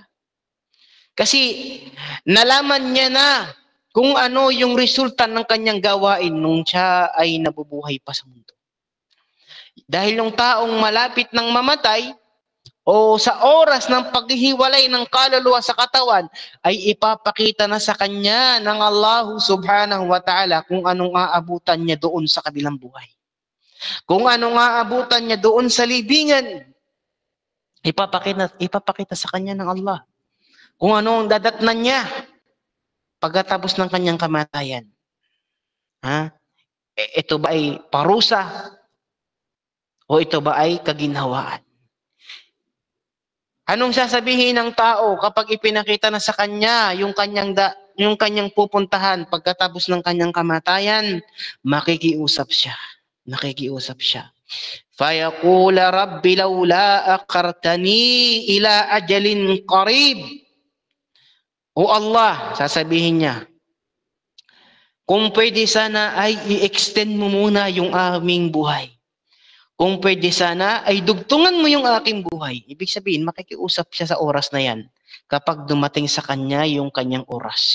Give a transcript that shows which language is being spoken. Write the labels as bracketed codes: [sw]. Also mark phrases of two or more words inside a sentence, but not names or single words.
[tl] Kasi nalaman niya na kung ano yung resulta ng kanyang gawain nung siya ay nabubuhay pa sa mundo. Dahil yung taong malapit ng mamatay o sa oras ng paghihiwalay ng kaluluwa sa katawan, ay ipapakita na sa kanya ng Allah subhanahu wa ta'ala kung anong aabutan niya doon sa kabilang buhay. Kung anong aabutan niya doon sa libingan, ipapakita sa kanya ng Allah. Kung ano ang dadatnan niya pagkatapos ng kanyang kamatayan. Ito ba ay parusa o ito ba ay kaginhawaan? Anong sasabihin ng tao kapag ipinakita na sa kanya yung kanyang pupuntahan pagkatapos ng kanyang kamatayan? Makikiusap siya. [ar] فَيَقُولَ رَبِّ لَوْلَا أَخَّرْتَنِي إِلَى أَجَلٍ قَرِيبٍ. [tl] O Allah, sasabihin niya, kung pwede sana ay i-extend mo muna yung aming buhay. Kung pwede sana ay dugtungan mo yung aking buhay. Ibig sabihin, makikiusap siya sa oras na yan kapag dumating sa kanya yung kanyang oras.